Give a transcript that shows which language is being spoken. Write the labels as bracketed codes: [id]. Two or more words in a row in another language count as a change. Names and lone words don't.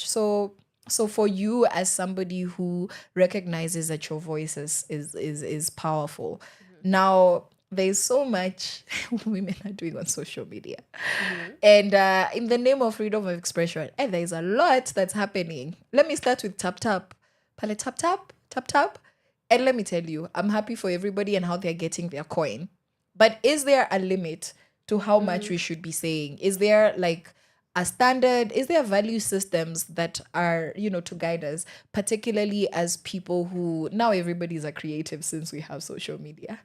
[en] So for you as somebody who recognizes that your voice is powerful, now there's so much women are doing on social media. And in the name of freedom of expression, there's a lot that's happening. Let me start with tap tap. Pale tap tap, tap tap. And let me tell you, I'm happy for everybody and how they're getting their coin. But is there a limit to how much we should be saying? Is there like a standard? Is there value systems that are, to guide us, particularly as people who now everybody's a creative since we have social media?